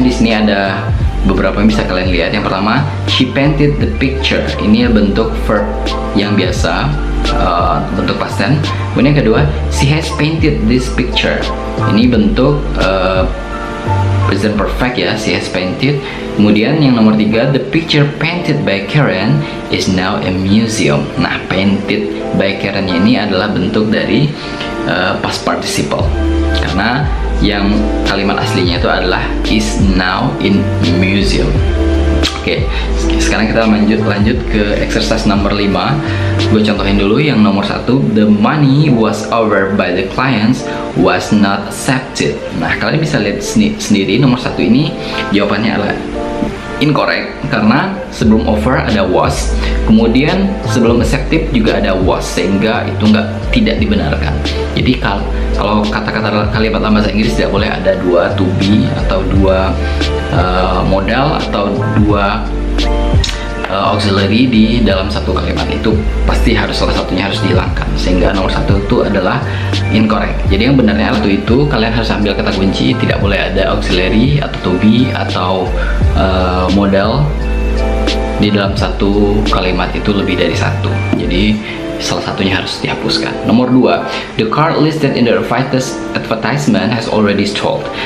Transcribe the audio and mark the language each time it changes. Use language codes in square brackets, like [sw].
[id] Di sini ada beberapa yang bisa kalian lihat. Yang pertama, [en] she painted the picture. [id] Ini bentuk verb yang biasa, bentuk past tense. Kemudian yang kedua, [en] she has painted this picture. [id] Ini bentuk present perfect ya, [en] she has painted. [id] Kemudian yang nomor tiga, [en] the picture painted by Karen is now a museum. [id] Nah, [en] painted by Karen [id] ini adalah bentuk dari past participle, karena yang kalimat aslinya itu adalah [en] is now in museum. [id] Oke, sekarang kita lanjut ke exercise nomor 5. Gue contohin dulu yang nomor 1. [en] The money was offered by the clients was not accepted. [id] Nah, kalian bisa lihat sendiri nomor 1 ini jawabannya adalah incorrect, karena sebelum offer ada was, kemudian sebelum accepted juga ada was, sehingga itu tidak dibenarkan. Jadi kalau kata-kata kalimat dalam bahasa Inggris tidak boleh ada dua to be atau dua modal atau dua auxiliary di dalam satu kalimat. Itu pasti salah satunya harus dihilangkan, sehingga nomor 1 itu adalah incorrect. Jadi yang benarnya itu kalian harus ambil kata kunci, tidak boleh ada auxiliary atau to be atau modal di dalam satu kalimat itu lebih dari satu. Jadi salah satunya harus dihapuskan. Nomor 2, [en] the car listed in the advertisement has already stalled.